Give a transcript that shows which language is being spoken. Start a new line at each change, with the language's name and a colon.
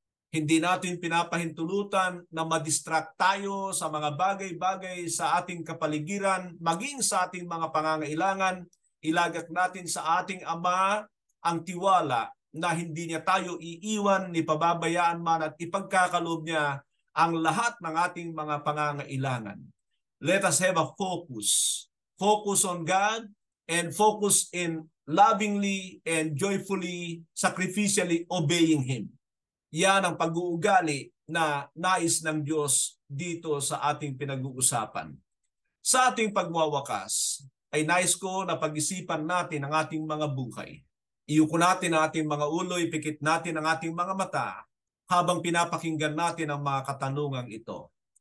Filipino: Hindi natin pinapahintulutan na madistract tayo sa mga bagay-bagay sa ating kapaligiran, maging sa ating mga pangangailangan. Ilagak natin sa ating Ama ang tiwala na hindi niya tayo iiwan ni pababayaan man, at ipagkakaloob niya ang lahat ng ating mga pangangailangan.
English: Let us have a focus. Focus on God and focus in lovingly and joyfully, sacrificially obeying Him.
Filipino: Yan ang pag-uugali na nais ng Diyos dito sa ating pinag-uusapan. Sa ating pagwawakas, ay nais ko na pag-isipan natin ang ating mga buhay. Iyuko natin ang ating mga ulo, ipikit natin ang ating mga mata habang pinapakinggan natin ang mga katanungang ito.